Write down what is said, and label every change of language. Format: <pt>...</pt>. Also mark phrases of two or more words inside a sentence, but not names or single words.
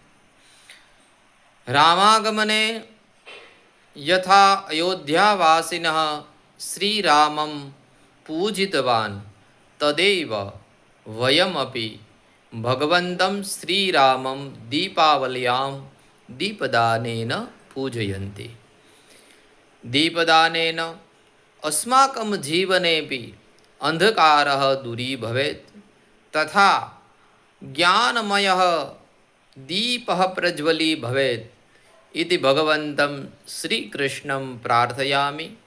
<sa>रामागमने यथा अयोध्यावासिनः श्रीरामं पूजितवान तदेव वयमपी भगवन्तं श्रीरामं दीपावल्यां दीपदानेन पूजयन्ति. દીપદાનેન अस्माकं जीवनेऽपि अंधकारः दूरी भवेत् तथा ज्ञानमयः दीपः प्रज्वली भवेत् इति भगवन्तं श्रीकृष्णं प्रार्थयामि.</sa>